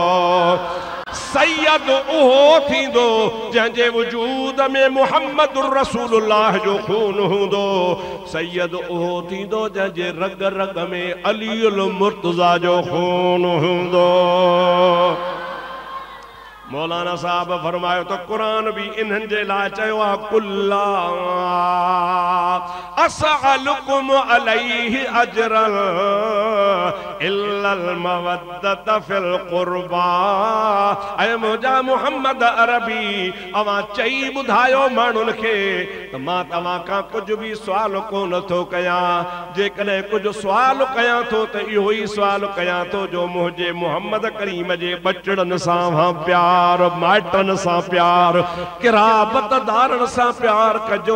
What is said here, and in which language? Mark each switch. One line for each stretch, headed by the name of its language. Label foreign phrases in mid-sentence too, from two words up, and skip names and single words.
Sindhi: सैयद उहो थींदो जंहिंजे वजूद में मुहम्मदुर रसूलुल्लाह जो खून हूंदो। सैयद उहो थींदो जंहिंजे रग रग में अलीउल मुर्तज़ा जो खून हूंदो। मौलाना साहब फरमायो तो कुरान भी इन्हनि जे लाइ चयो आहे,
Arabic: قل لا أسألكم عليه أجرا إلا المودة في القربى.
Sindhi: ऐ मुंहिंजा मुहम्मद अरबी अवां चई ॿुधायो माण्हुनि खे त मां तव्हां खां कुझु बि सुवाल कोन थो कयां। जेकॾहिं कुझु सुवाल कयां थो त इहो ई सुवाल कयां थो जो मुंहिंजे मुहम्मद करीम जे बचड़नि सां प्यार, माइटनि सां प्यार, किराबतदारनि सां प्यार कजो।